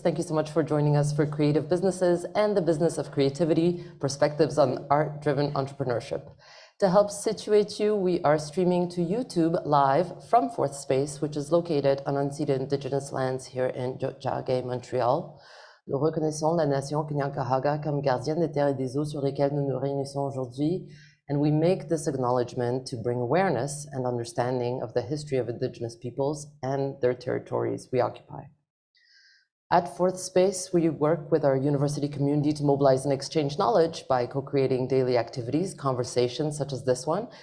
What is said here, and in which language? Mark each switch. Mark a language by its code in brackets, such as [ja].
[en] Thank you so much for joining us for Creative Businesses and the Business of Creativity, Perspectives on Art-Driven Entrepreneurship. To help situate you, we are streaming to YouTube live from fourth space, which is located on unceded Indigenous lands here in Tiohtià:ke, Montreal. [fr] Nous reconnaissons la nation Kanien'kehá:ka comme gardienne des terres et des eaux sur lesquelles nous nous réunissons aujourd'hui. [en] And we make this acknowledgement to bring awareness and understanding of the history of Indigenous peoples and their territories we occupy. At Fourth Space, we work with our university community to mobilize and exchange knowledge by co-creating daily activities, conversations such as this one.